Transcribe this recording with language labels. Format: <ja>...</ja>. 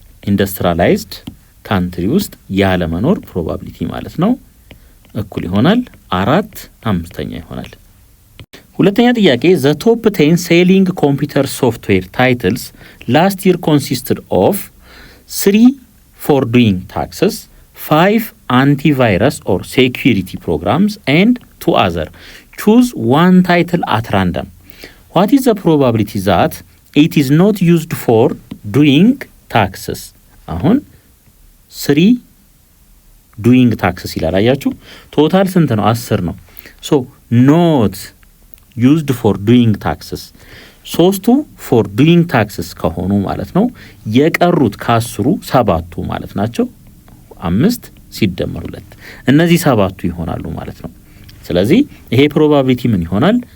<am>ኢንዱስትሪያላይዝድ ካንትሪ ውስጥ ያለ መኖር ፕሮባቢሊቲ ማለት ነው እኩል ይሆናል 4/5 ይሆናል። ሁለተኛ ጥያቄ</am> <en>ዘ ቶፕ 10 ሴሊንግ ኮምፒውተር ሶፍትዌር ታይትልስ ላስት ይር ኮንሲስትድ ኦፍ 3 ፎር ዱይንግ ታክስስ 5 antivirus or security programs and 2 other. Choose one title at random. What is the probability that it is not used for doing taxes?</en> <am>አሁን 3</am> <en>doing taxes</en> <am>ይላል። አያችሁ ቶታል ስንት ነው? 10 ነው።</am> <en>so not used for doing taxes</en> <am>ሶስቱ</am> <en>for doing taxes</en> <am>ከሆኑ ማለት ነው የቀሩት ከ10ሩ 7ቱ ማለት ናቸው 5 ሲደመር 2 እነዚህ 7ቱ ይሆናሉ ማለት ነው። ስለዚህ ይሄ ፕሮባቢሊቲ ምን ይሆናል?</am>